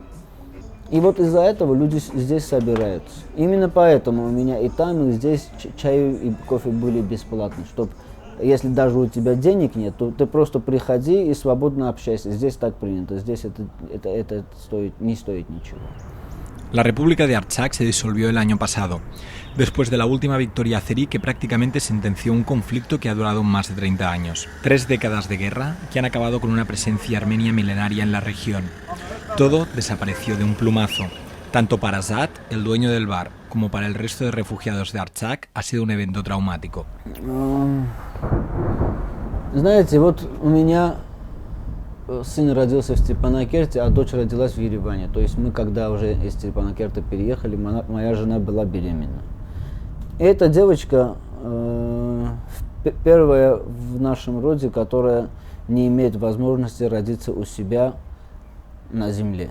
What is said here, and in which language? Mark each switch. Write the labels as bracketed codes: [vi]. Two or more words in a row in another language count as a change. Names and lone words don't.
[ru] И вот из-за этого люди здесь собираются. Именно поэтому у меня и там, и здесь чай и кофе были бесплатны, чтобы если даже у тебя денег нет, то ты просто приходи и свободно общайся. Здесь так принято, здесь это не стоит ничего. [es] La República de Artsakh se disolvió el año pasado, después de la última victoria azerí que prácticamente sentenció un conflicto que ha durado más de 30 años. 3 décadas de guerra que han acabado con una presencia armenia milenaria en la región. Todo desapareció de un plumazo. Tanto para Azat, el dueño del bar, como para el resto de refugiados de Artsakh ha sido un evento traumático. [ru] Знаете, вот у меня сын родился в Степанакерте, а дочь родилась в Ереване. То есть мы, когда уже из Степанакерта переехали, моя жена была беременна. И эта девочка первая в нашем роде, которая не имеет возможности родиться у себя на земле.